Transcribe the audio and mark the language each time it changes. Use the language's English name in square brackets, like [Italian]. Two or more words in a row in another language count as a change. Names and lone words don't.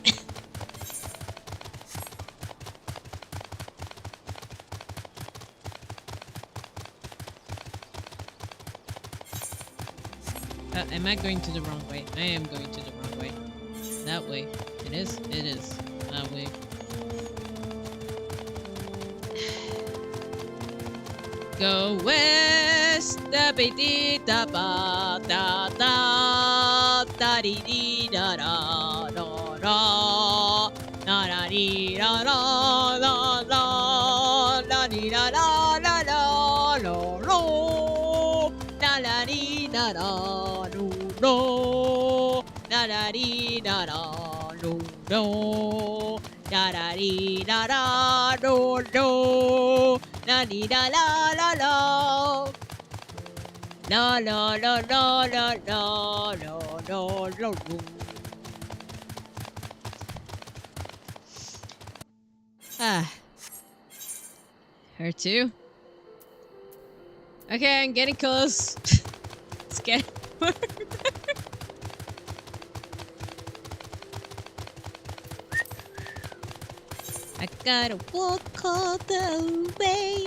[English] Am I going to the wrong way? I am going to the wrong way. That way. It is? It is. That way. Go west, da ba dee da ba da da da dee dee da da da da da da dee da da da da da dee da da da da lo lo da da dee da da lo lo da da dee da da lo lo da da dee da da lo lo la dee da la la la la la la la la la la la la. Ah, her too. Okay, I'm getting close. It's getting further. I gotta walk all the way.